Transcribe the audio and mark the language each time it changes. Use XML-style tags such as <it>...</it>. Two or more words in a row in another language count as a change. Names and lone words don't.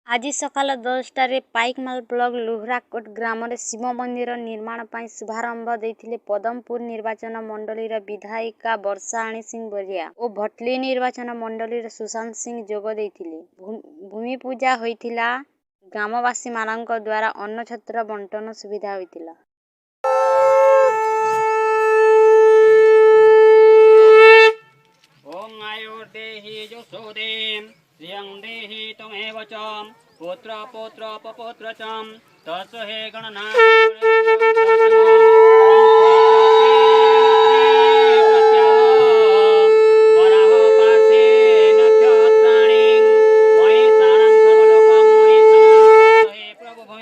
<or>ଆଜି ସକାଳ 10ଟାରେ ପାଇକମାଲ ବ୍ଲକ ଲୁହ୍ରାକୋଟ ଗ୍ରାମ ଶିବ ମନ୍ଦିର ନିର୍ମାଣ ପର ଶୁଭାରମ୍ଭ ଦେଇଥିଲେ ପଦ୍ମପୁର ନିର୍ବାଚନ ମଣ୍ଡଳୀର ବିଧାୟିକା ବର୍ଷାଣୀ ସିଂହ ବରିହା ଓ ଭଟଲି ନିର୍ବାଚନ ମଣ୍ଡଳୀର ସୁଶାନ୍ତ ସିଂହ ଯୋଗ ଦେଇଥିଲେ। ଭୂମି ପୂଜା ହୋଇଥିଲା। ଗ୍ରାମବାସୀ ମାନଙ୍କ ଦ୍ୱାରା ଅନ୍ନ ଛତ୍ର ବଣ୍ଟନ ସୁବିଧା ହୋଇଥିଲା।</or> <sa>ओम आयुर्देहि यशोदेम श्रियं देहि तमेव च पुत्र पौत्र पपौत्र च तस्य गणना</sa> <or>ପ୍ରଭୁ ଭୂମି</or>